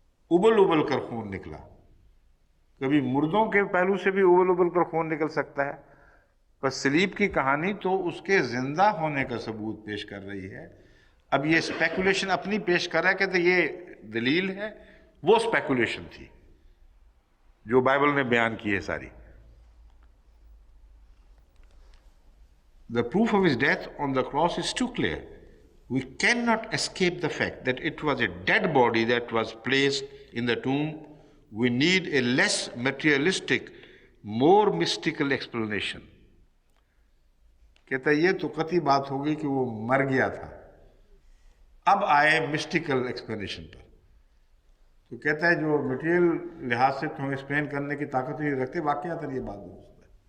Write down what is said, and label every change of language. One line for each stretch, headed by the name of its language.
Urdu: ابل ابل کر خون نکلا۔ کبھی مردوں کے پہلو سے بھی ابل ابل کر خون نکل سکتا ہے، بس صلیب کی کہانی تو اس کے زندہ ہونے کا ثبوت پیش کر رہی ہے۔ اب یہ اسپیکولیشن اپنی پیش کر رہا ہے، کہتے یہ دلیل ہے، وہ اسپیکولیشن تھی جو بائبل نے بیان کی ہے ساری۔
English: The proof of his death on the cross is too clear. We cannot escape the fact that it was a dead body that was placed in the tomb. We need a less materialistic, more mystical explanation۔
Urdu: کہتا ہے یہ تو قطعی بات ہوگی کہ وہ مر گیا تھا، اب آئے مسٹیکل ایکسپلینیشن پر۔ تو کہتا ہے جو مٹیریل لحاظ سے تمہیں ایکسپلین کرنے کی طاقت نہیں رکھتے، واقعات یہ بات درست ہے۔